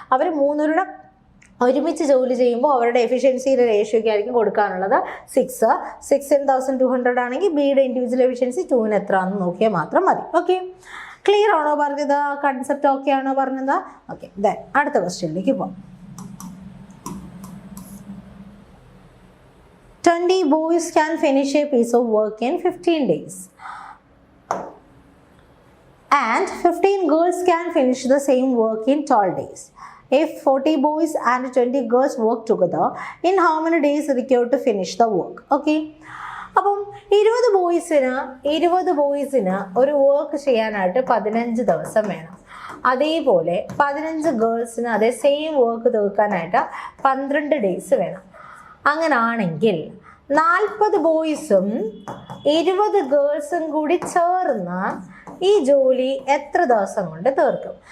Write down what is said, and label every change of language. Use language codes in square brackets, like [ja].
[ml] അവർ 3 പേരുടെ ഒരുമിച്ച് ജോലി ചെയ്യുമ്പോൾ അവരുടെ എഫിഷ്യൻസിയുടെ റേഷ്യോയ്ക്ക് ആയിരിക്കും കൊടുക്കാനുള്ളത് 6. 6 in 1200 ആണെങ്കിൽ ബിയുടെ ഇൻഡിവിജ്വൽ എഫിഷ്യൻസി 2ന് എത്ര ആണെന്ന് നോക്കിയാൽ മാത്രം മതി. ഓക്കെ, ക്ലിയർ ആണോ പറഞ്ഞത്? കൺസെപ്റ്റ് ഓക്കെ ആണോ പറഞ്ഞത്? ഓക്കെ, ദെൻ അടുത്ത ക്വസ്റ്റ്യനിലേക്ക് പോകാം. [en] 20 boys can finish a piece of work in 15 days and 15 girls can finish the same work in 12 days. if 40 boys and 20 girls work together, in how many days required to finish the work? Okay. [ml] അപ്പം 20 ബോയ്സിന് ഒരു work ചെയ്യാനായിട്ട് 15 ദിവസം വേണം. അതേപോലെ 15 ഗേൾസിന് അതേ same work തീർക്കാനായിട്ട് 12 days വേണം. അങ്ങനാണെങ്കിൽ 40 ബോയ്സും 20 ഗേൾസും കൂടി ചേർന്ന് ഈ ജോലി എത്ര ദിവസം കൊണ്ട് തീർക്കും?